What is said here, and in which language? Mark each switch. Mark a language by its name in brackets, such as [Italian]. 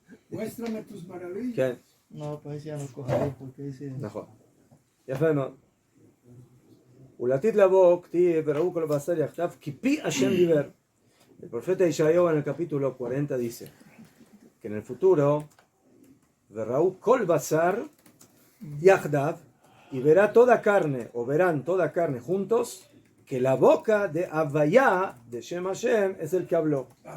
[Spanish] Muéstrame tus maravillas. ¿Qué? No, pues ya no cogeré porque dice... [Hebrew] נכון. יפה מאוד. ולעתיד לבוא כתיב וראו כל הבשר יחדיו כי פי השם דיבר. [Spanish] El profeta Isaías en el capítulo 40 dice que en el futuro [Hebrew] וראו כל בשר יחדיו, [Spanish] y verá toda carne o verán toda carne juntos que la boca de Havaya, de Shem Hashem, es el que habló.